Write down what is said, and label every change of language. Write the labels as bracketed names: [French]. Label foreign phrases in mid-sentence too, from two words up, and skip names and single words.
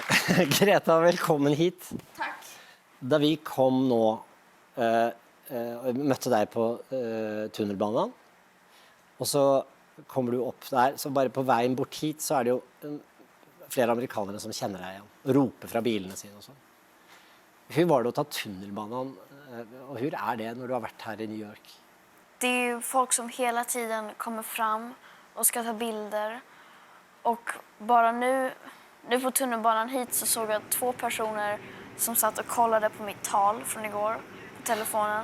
[Swedish] Greta, välkommen hit. Tack. [Norwegian] Da vi kom nå og møtte deg på tunnelbanen, og så kommer du opp der, så bare på veien bort hit så er det jo flere amerikanere som kjenner deg igjen, og roper fra bilene sine og sånn. [Swedish] Hur var det å ta tunnelbanen, og hur är det när du har varit här i New York? Det är ju folk som hela tiden kommer fram och ska ta bilder. Och bara nu på tunnelbanan hit så såg jag 2 personer som satt och kollade på mitt tal från igår på telefonen.